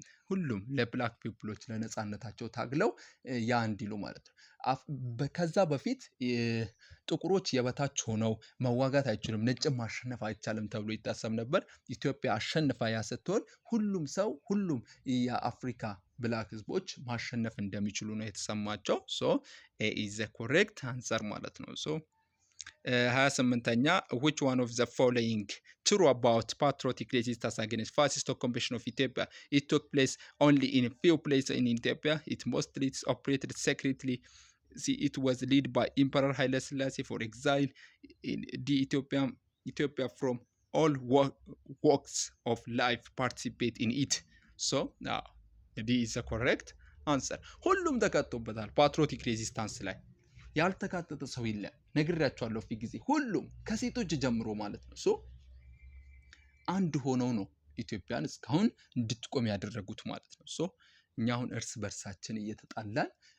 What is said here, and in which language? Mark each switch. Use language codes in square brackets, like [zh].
[am] ሁሉም ለብላክ ፒፕሎች ለነፃነታቸው ታግለው ያ እንዲሉ ማለት ነው። ከዛ በፊት ጥቁሮች የበታች ሆነው መዋጋት አይችሉም፣ ነጭም ማሸነፍ አይቻልም ተብሎ ይታሰብ ነበር። ኢትዮጵያ አሸንፋ ያ ስትሆን ሁሉም ሰው ሁሉም የአፍሪካ ብላክ ህዝቦች ማሸነፍ እንደሚችሉ ነው የተሰማቸው። ሶ ኤ ኢዝ ዘ ኮሬክት አንሰር ማለት ነው። ሶ 28ኛ [en] which one of the following true about patriotic resistance against fascist occupation of Ethiopia? It took place only in a few places in Ethiopia. It mostly operated secretly. See, it was led by Emperor Haile Selassie. For exile in the Ethiopia from all walks of life participate in it. So now D is the correct answer. [am] ሁሉም ተካቶበታል ፓትሪዮቲክ ሬዚስታንስ ላይ። ያልተካተተ ሰው የለም። ነግሬያቸዋለሁ ፊት ጊዜ ሁሉም ከሴቶች ጀምሮ ማለት ነው። ሶ አንድ ሆነው ነው ኢትዮጵያን እስካሁን እንድትቆም ያደረጉት ማለት ነው። ሶ እኛ አሁን እርስ በርሳችን እየተጣላን